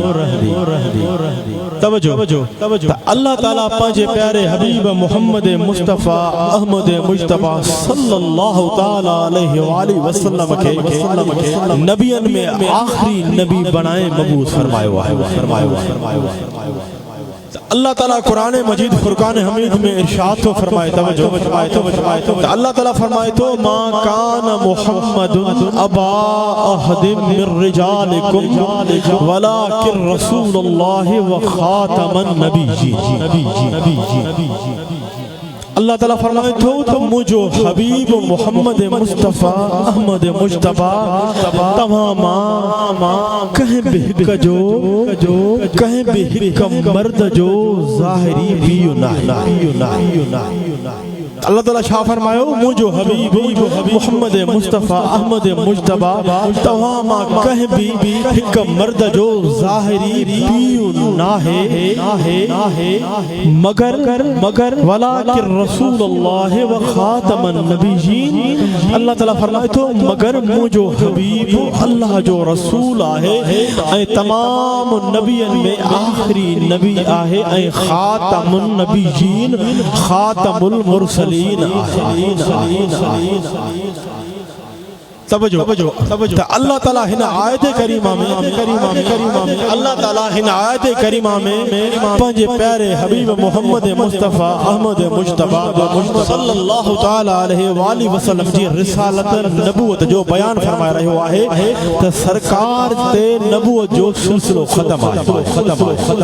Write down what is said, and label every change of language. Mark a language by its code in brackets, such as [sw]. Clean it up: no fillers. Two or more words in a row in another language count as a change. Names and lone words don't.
[sd] तवज्जो अल्लाह ताला पंहिंजे प्यारे हबीब मुहम्मद मुस्तफ़ा अहमद मुज्तबा [ar] صلى الله تعالى عليه وسلم [sd] के नबियनि में आखिरी नबी बनाए मबूस फरमायो आहे। अल्लाह ताला कुरान मजीद फुरकान हमीद में इरशाद तो फरमाए। तवज्जो अल्लाह ताला फरमाए तो [ar] ما كان محمد أبا أحد من رجالكم ولكن رسول الله وخاتم النبي. [sd] अल्लाह ताला फरमाए तो मुझो हबीब मुहम्मद मुस्तफ़ा अहमद मुज्तबा तमामा कहीं भी हिक जो कहीं भी हिक मर्द जो ज़ाहिरी भी ना। अल्लाह ताला छा फरमायो मुझो हबीब मोहम्मद मुस्तफ़ा अहमद मुज्तबा तव्हां मां कह भी हिक मर्द जो ज़ाहिरी पीउ नाहे मगर [ar] ولكن رسول الله وخاتم النبيين. [sd] अल्लाह ताला फरमाए थो मगर मुझो हबीब अल्लाह जो रसूल आहे ऐं तमाम नबियन में आखिरी नबी आहे ऐं [ar] خاتم النبيين خاتم المرسلين. [sd] तवज्जो अल्लाह ताला हिन आयत करीमा में अल्लाह ताला हिन आयत करीमा में पंहिंजे प्यारे हबीब मोहम्मद मुस्तफ़ा अहमद मुज्तबा [ar] صلى الله تعالى عليه وسلم [sd] जी रिसालत नबूवत जो बयान फरमाए रहियो आहे त सरकार ते नबूवत जो सिलसिलो खत्म आहे।